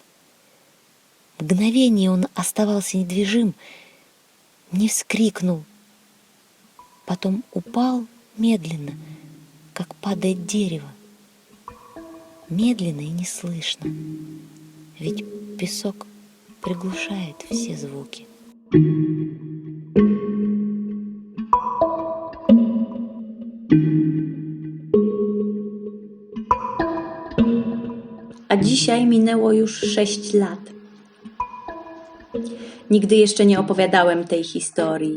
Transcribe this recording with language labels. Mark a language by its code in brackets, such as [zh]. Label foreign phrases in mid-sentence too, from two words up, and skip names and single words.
[ru] Мгновение он оставался недвижим, не вскрикнул. Потом упал медленно, как падает дерево. Медленно и неслышно, ведь песок приглушает все звуки. [pl] A dzisiaj minęło już 6 lat. Nigdy jeszcze nie opowiadałem tej historii.